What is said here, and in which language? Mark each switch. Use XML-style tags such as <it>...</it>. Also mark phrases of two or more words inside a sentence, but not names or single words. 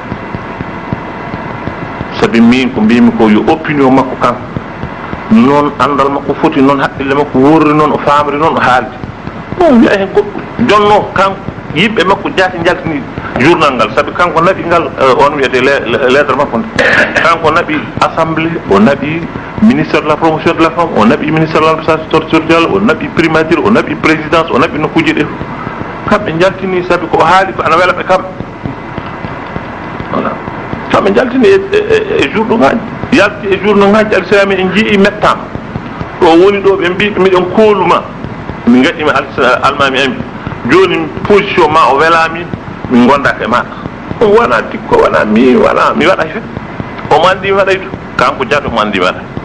<ff>sabi min ko mbimi ko yo opinion makko kanko noon andal makko foti noon haqqille makko worri noon o famri noon o haaldi non wiya hen goɗɗum jonno kanko yimɓe makko jaati jaltini journal ngal sabi kanko naɓi ngal on wiyete lettre makko nde kanko naɓi assemblée o naɓi</ff> <fr>ministère de la promotion de la femme</fr> <ff>o naɓi</ff> <fr>ministère de l'administration territoriale</fr> <ff>o naɓi primature o naɓi présidence o naɓi nokkuji ɗe kamɓe jaltini sabi ko haali ko ana wela ɓe kamɓe voilà kamɓe jaltini e journaux ngaji yalti e journaux ngaji alislam en jii mettama ɗo woni ɗo ɓe mbi miɗen kooluma min gaɗɗimi almami en joni position ma o welami min gondaka e maɗa ɗum wona tikko wona mi waɗay fe omo andi mi waɗay to kanko jato mo andi mi waɗay</ff>